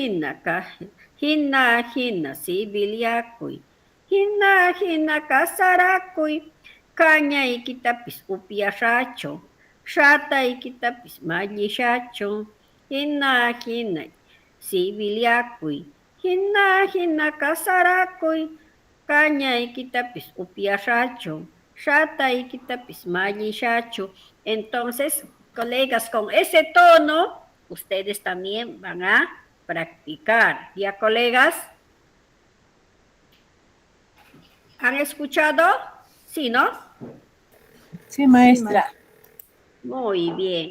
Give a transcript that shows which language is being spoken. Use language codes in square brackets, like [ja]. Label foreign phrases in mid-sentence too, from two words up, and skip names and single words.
[qu] sibiliakuy hina kasarakuy kañaykitapis upyashachu shataykitapis mallishachu hina sibiliakuy hina kasarakuy kañaykitapis upyashachu shataykitapis mallishachu. [es] Entonces, colegas, con ese tono ustedes también van a practicar. ¿Ya, colegas? ¿Han escuchado? ¿Sí, no? Sí, maestra. Muy bien.